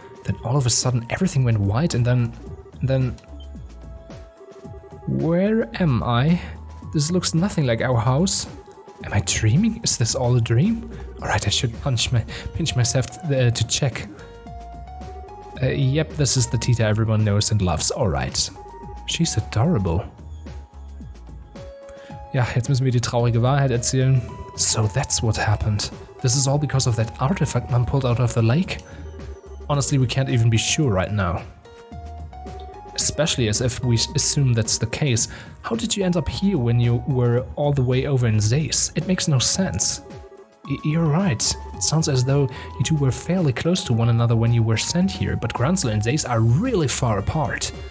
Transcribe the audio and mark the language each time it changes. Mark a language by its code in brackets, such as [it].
[en] Then all of a sudden everything went white and then... Where am I? This looks nothing like our house. Am I dreaming? Is this all a dream? Alright, I should pinch myself to check. Yep, this is the Tita everyone knows and loves. Alright. She's adorable. [de] Ja, jetzt müssen wir die traurige Wahrheit erzählen. [en] So that's what happened. This is all because of that artifact Mom pulled out of the lake? Honestly, we can't even be sure right now. Especially as if we assume that's the case. How did you end up here when you were all the way over in Zace? It makes no sense. You're right. It sounds as though you two were fairly close to one another when you were sent here, but Gransel and Zace are really far apart.